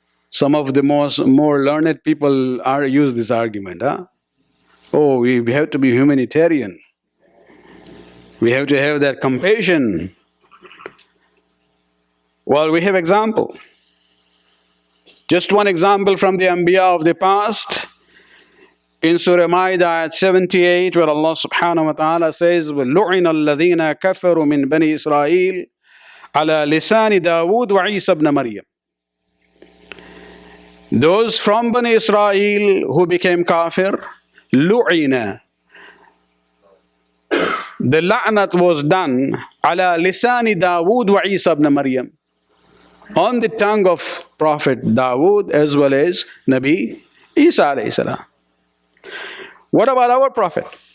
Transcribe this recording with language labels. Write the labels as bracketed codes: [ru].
[en] Some of the more learned people use this argument. Oh, we have to be humanitarian. We have to have that compassion. Well, we have example. Just one example from the Anbiya of the past. In Surah Ma'idah at 78, where Allah subhanahu wa ta'ala says, [ar] وَلُعِنَ الَّذِينَ كَفَرُوا مِنْ بَنِي إِسْرَائِيلِ عَلَى لِسَانِ دَاوُودَ وَعِيسَى بْنَ مَرْيَمَ. [en] Those from Bani Israel who became kafir, lu'ina. The la'nat was done ala lisani Dawood wa Isa ibn Maryam, on the tongue of Prophet Dawood as well as Nabi Isa alayhi salam. What about our Prophet?